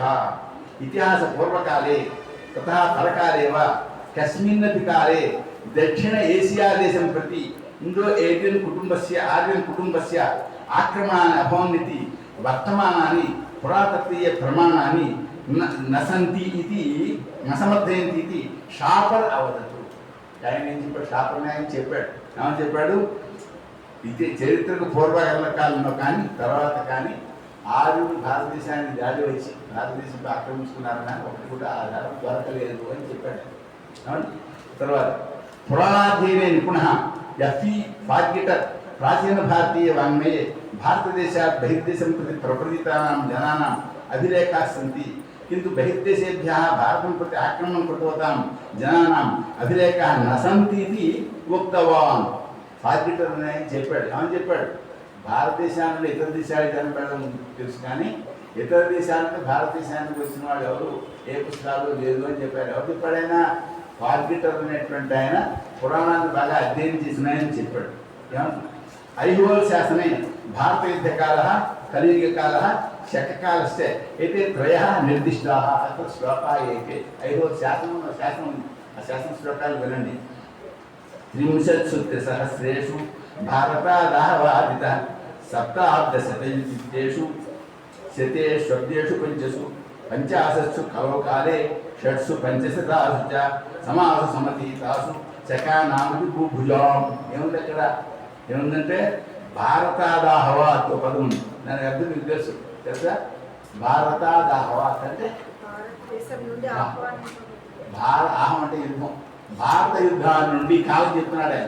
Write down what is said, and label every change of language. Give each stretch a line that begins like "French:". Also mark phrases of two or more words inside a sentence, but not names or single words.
Sanskrit: इतिहासपूर्वकाले ततः परकाले वा कस्मिन्नपि काले दक्षिण एशिया देशं प्रति इंडो एशियन कुटुंबस्य आर्यन कुटुंबस्य आक्रमणानि अभवन्निति वर्तमानानि पुरातत्त्वीय प्रमाणानि न सन्ति इति न समर्थयन्ति इति షాపర్ అవదతు.
Telugu: ఆయన ఏం చెప్పాడు? షాపర్ని ఆయన చెప్పాడు. ఏమని చెప్పాడు? ఇది చరిత్రకు పూర్వకాలంలో కానీ తర్వాత కానీ ఆర్యులు భారతదేశాన్ని దాడి వచ్చి భారతదేశంలో ఆక్రమించుకున్నారని ఒకటి కూడా ఆధారం దొరకలేదు అని చెప్పాడు.
Sanskrit: తర్వాత పురాణాధ్యయనే నిపుణः ఎఫ్ఈ ఫార్గిటర్ ప్రాచీన భారతీయ వాङ्मये भारतदेशात् बहिर्देशं प्रति प्रव्रजितानां जनानां अभिलेखाः सन्ति, किन्तु बहिर्देशेभ्यः भारतं प्रति आक्रमणं कृतवतां जनानाम् अभिलेखाः न सन्ति इति उक्तवान्.
Telugu: ఫార్గిటర్ అని చెప్పాడు. ఏమని చెప్పాడు? భారతదేశాల నుండి ఇతర దేశాలకు చనిపోవడం తెలుసు, కానీ ఇతర దేశాల నుండి భారతదేశానికి వచ్చిన వాళ్ళు ఎవరు ఏ పుస్తకాలు లేదు అని చెప్పారు. ఎవరు చెప్పాడైనా? ఫార్గిటర్ అనేటువంటి ఆయన పురాణాన్ని బాగా అధ్యయనం చేసినాయని చెప్పాడు. ఏమంటున్నా?
Sanskrit: ఐహోల్ శాసనే భారత యుద్ధకాల కలియుగకాల శకకాలశ్చ అయితే త్రయः నిర్దిష్టాः అత్ర శ్లోకాः ఏతే.
Telugu: ఐహోల్ శాసనం ఆ శాసన శ్లోకాలు వినండి.
Sanskrit: 30 भारतादाहवादितः सप्ताब्दशतेषु शतेष्वब्देषु पंचसु पंचाशत्सु खलो काले षट्सु पंचशतासु च समासु समतीतासु చకానామకి భూభుజాం.
Telugu: ఏముంది అక్కడ? ఏముందంటే భారతాదాహవాత్ పదం ఉంది. దానికి అర్థం మీకు తెలుసు తెలుసా? భారతాదాహవాత్ అంటే ఆహం అంటే యుద్ధం. భారత యుద్ధాల నుండి కాలం చెప్తున్నాడు ఆయన.